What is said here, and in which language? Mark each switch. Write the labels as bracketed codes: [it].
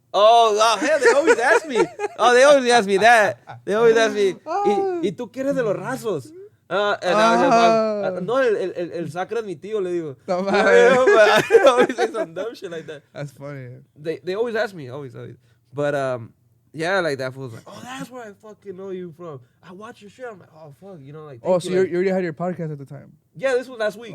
[en] Oh, hell, they always ask me. Oh, they always ask me that. They always ask me, [es] ¿y tú qué eres de los Razos? [en] And I was like, [es] no, el sacra es mi tío, le digo. No, [en] But I always say some dumb shit like that. That's funny. They always ask me, always. But, yeah, like that fool's like, oh, that's where I fucking know you from. I watch your shit. I'm like, oh, fuck, like. Oh, so you already had your podcast at the time? Yeah, this was last week,